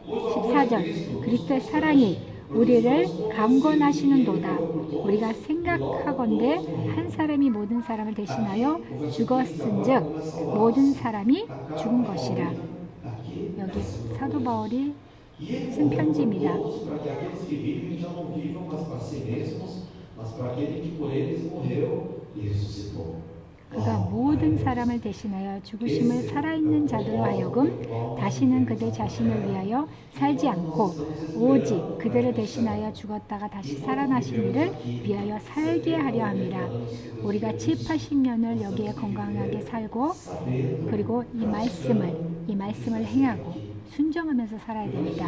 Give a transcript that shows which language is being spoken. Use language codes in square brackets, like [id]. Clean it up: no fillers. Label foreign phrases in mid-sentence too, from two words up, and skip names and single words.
[ko] 14절 그리스도의 사랑이 우리를 강권하시는도다. 우리가 생각하건대 한 사람이 모든 사람을 대신하여 죽었은즉 모든 사람이 죽은 것이라. 여기 사도 바울이 쓴 편지입니다. [pt] Para que aqueles que vivem já não vivam mais para si mesmos, mas para aquele que por eles morreu e ressuscitou. [ko] 그가 모든 사람을 대신하여 죽으심을 살아있는 자들로 하여금 다시는 그들 자신을 위하여 살지 않고 오직 그들을 대신하여 죽었다가 다시 살아나신 이를 위하여 살게 하려 함이라. 우리가 70-80년을 여기에 건강하게 살고 그리고 이 말씀을 행하고 순종하면서 살아야 됩니다.